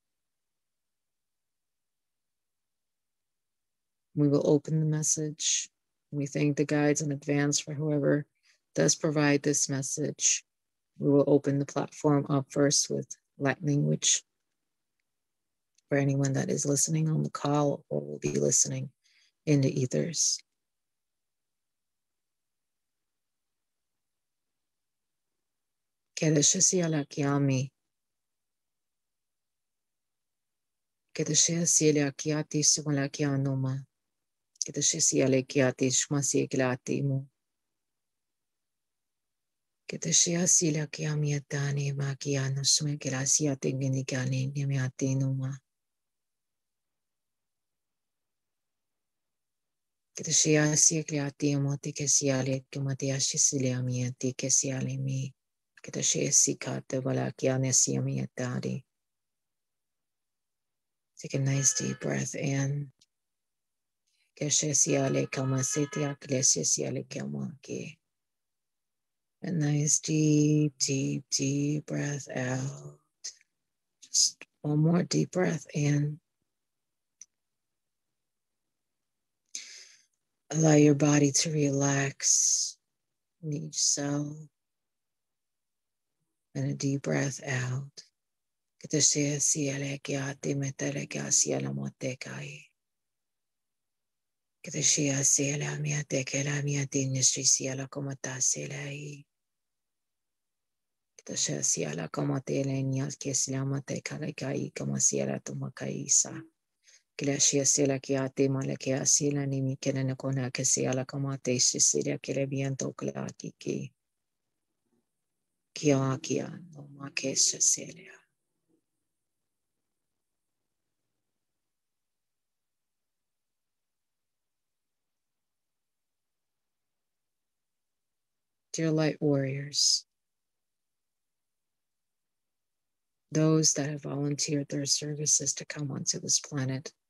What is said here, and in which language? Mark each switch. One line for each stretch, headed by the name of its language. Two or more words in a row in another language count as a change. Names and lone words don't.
English: We will open the message. We thank the guides in advance for whoever does provide this message. We will open the platform up first with light language for anyone that is listening on the call or will be listening in the ethers. Kedeshesi ala kiami. Kedeshesi ala kiati sumala kianoma. Kedeshesi ala kiati shmasi kilati mu. Kedeshesi ala kiami atani makiano sume kilasi atingini kani nyamiati numa. Kedeshesi kliati amoti kesiale kumatiashi siliami ati kesiale mi. Kedeshesi kate valakiane siami atari. Take a nice deep breath in. A nice deep, deep, deep breath out. Just one more deep breath in. Allow your body to relax in each cell. And a deep breath out. Kedeshia sela mia tekela mia dinistri siala como ta selai. Kedeshia siala como te leñas que siama te kalekai como siala tomakaisa. Kilashia sila kiate malakia sila nimi kenenakona kasiala kamate sisilia kilebiento klakiki. Kia no makesha selia. Dear light warriors, those that have volunteered their services to come onto this planet,